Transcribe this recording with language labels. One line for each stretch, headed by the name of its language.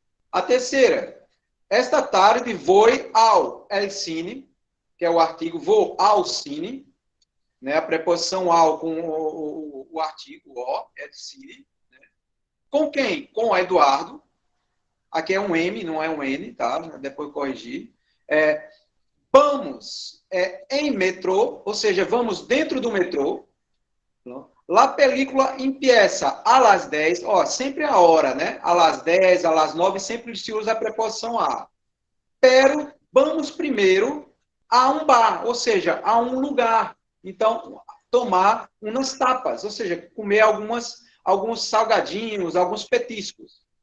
Portuguese: A terceira, esta tarde vou ao el cine, que é o artigo vou ao cine, né, a preposição ao com o artigo o, el cine. Né? Com quem? Com o Eduardo. Aqui é um M, não é um N, tá? Depois corrigir. Vamos em metrô, ou seja, vamos dentro do metrô.
Spanish: La película empieza a las 10,
Portuguese: sempre a hora, né?
Spanish: A las 10, a las 9,
Portuguese: sempre se usa a preposição a. Pero vamos primeiro a um bar, ou seja, a um lugar. Então, tomar umas tapas, ou seja, comer alguns salgadinhos, alguns petiscos.